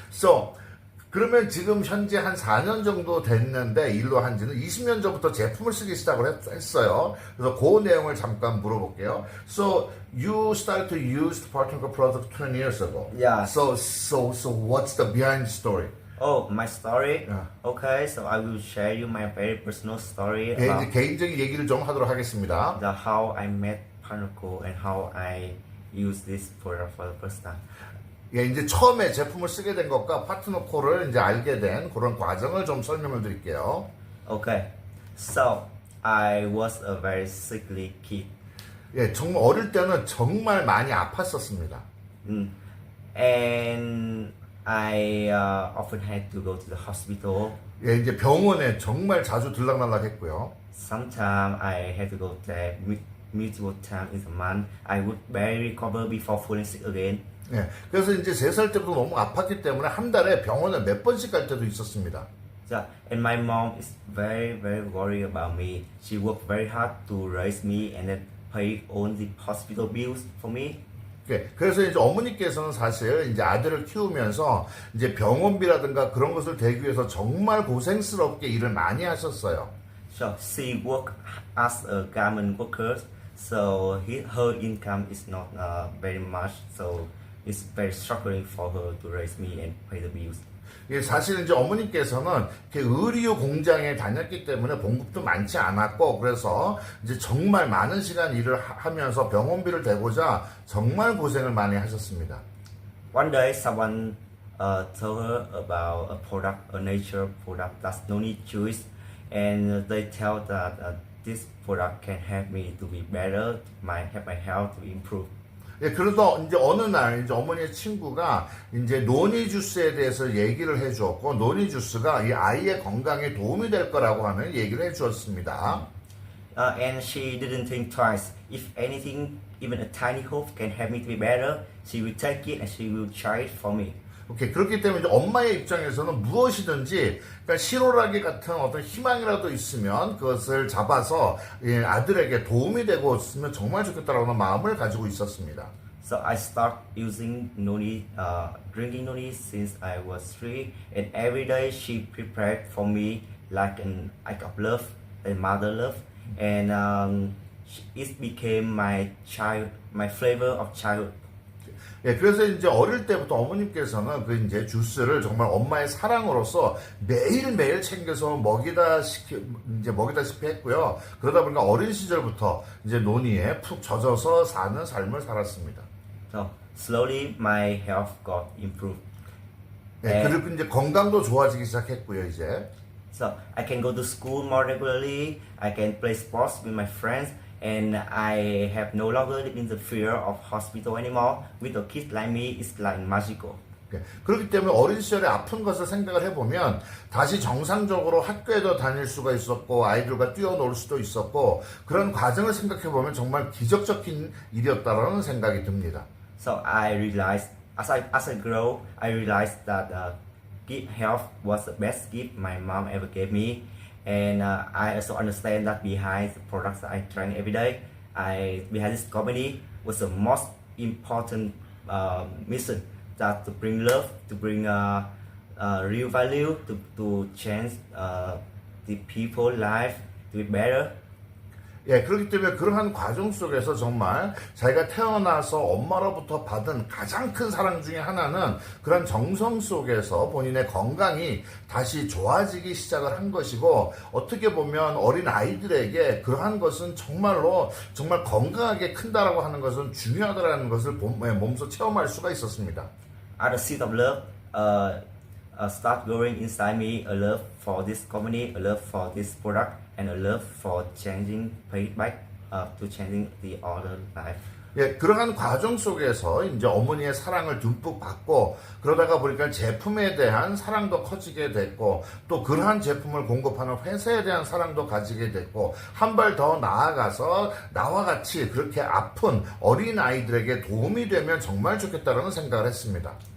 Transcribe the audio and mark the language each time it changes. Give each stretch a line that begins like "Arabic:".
Korean: So, 그러면 지금 현재 한 4년 정도 됐는데 일로 한 지는 20년 전부터 제품을 쓰기 시작을 했어요. 그래서 그 내용을 잠깐 물어볼게요.
English: So, you started to use the Partnerco product 20 years ago. Yeah. So what's the behind story? Oh, my story? Yeah. Okay, so I will share you my very personal story
Korean: 예,
English: about
Korean: 이제 개인적인 얘기를 좀 하도록 하겠습니다.
English: how I met Panuco and how I use this product for the first time.
Korean: 예, 이제 처음에 제품을 쓰게 된 것과 파트너코를 이제 알게 된 그런 과정을 좀 설명을 드릴게요.
English: Okay, so I was a very sickly kid.
Korean: 예, 정말 어릴 때는 정말 많이 아팠었습니다.
English: And I often had to go to the hospital.
Korean: 예, 이제 병원에 정말 자주 들락날락했고요.
English: Sometimes I had to go there multiple times in a month. I would barely recover before falling sick again.
Korean: 예, 그래서 이제 3살 때부터 너무 아팠기 때문에 한 달에 병원에 몇 번씩 갈 때도 있었습니다.
English: So, and my mom is very worried about me. She worked very hard to raise me and then pay all the hospital bills for me.
Korean: 예, 그래서 이제 어머니께서는 사실 이제 아들을 키우면서 이제 병원비라든가 그런 것을 대기 위해서 정말 고생스럽게 일을 많이 하셨어요.
English: So she worked as a garment worker. So her income is not very much. So it's very struggling for her to raise me and pay the bills.
Korean: 예, 사실 이제 어머니께서는 이렇게 의류 공장에 다녔기 때문에 봉급도 많지 않았고 그래서 이제 정말 많은 시간 일을 하면서 병원비를 대고자 정말 고생을 많이 하셨습니다.
English: One day, someone told her about a product, a nature product that's no need choice, and they tell that this product can help me to be better, help my health to improve.
Korean: 예, 그래서 이제 어느 날 이제 어머니의 친구가 이제 노니 주스에 대해서 얘기를 해주었고 노니 주스가 이 아이의 건강에 도움이 될 거라고 하는 얘기를 해주었습니다.
English: And she didn't think twice. If anything, even a tiny hope can help me to be better, she will take it and she will try it for me.
Korean: 오케이. 그렇기 때문에 이제 엄마의 입장에서는 무엇이든지 그러니까 실오라기 같은 어떤 희망이라도 있으면 그것을 잡아서 예, 아들에게 도움이 되고 있으면 정말 좋겠다라는 마음을 가지고 있었습니다.
English: So I start using noni, drinking noni since I was 3, and every day she prepared for me like an act of love, a mother love, and it became my flavor of childhood.
Korean: 예, 그래서 이제 어릴 때부터 어머님께서는 그 이제 주스를 정말 엄마의 사랑으로서 매일매일 챙겨서 먹이다시피 했고요. 그러다 보니까 어린 시절부터 이제 논의에 푹 젖어서 사는 삶을 살았습니다.
English: So slowly my health got improved.
Korean: 예, 그리고 이제 건강도 좋아지기 시작했고요, 이제.
English: So I can go to school more regularly. I can play sports with my friends. And I have no longer lived in the fear of hospital anymore. With a kid like me, it's like magical.
Korean: 예, 그렇기 때문에 어린 시절에 아픈 것을 생각을 해보면 다시 정상적으로 학교에도 다닐 수가 있었고 아이들과 뛰어놀 수도 있었고 그런 과정을 생각해보면 정말 기적적인 일이었다라는 생각이 듭니다.
English: So I realized, as I grow, I realized that good health was the best gift my mom ever gave me. And I also understand that behind the products that I drink every day, behind this company was the most important mission, that to bring love, to bring real value, to change the people's life to be better.
Korean: 예, 그렇기 때문에 그러한 과정 속에서 정말 자기가 태어나서 엄마로부터 받은 가장 큰 사랑 중에 하나는 그런 정성 속에서 본인의 건강이 다시 좋아지기 시작을 한 것이고, 어떻게 보면 어린 아이들에게 그러한 것은 정말로 정말 건강하게 큰다라고 하는 것은 중요하다라는 것을 몸소 체험할 수가 있었습니다.
English: At the seed of love, start growing inside me a love for this company, a love for this product, and a love for changing feedback to changing the other life.
Korean: 예, 그러한 과정 속에서 이제 어머니의 사랑을 듬뿍 받고, 그러다가 보니까 제품에 대한 사랑도 커지게 됐고, 또 그러한 제품을 공급하는 회사에 대한 사랑도 가지게 됐고, 한 발 더 나아가서 나와 같이 그렇게 아픈 어린 아이들에게 도움이 되면 정말 좋겠다라는 생각을 했습니다.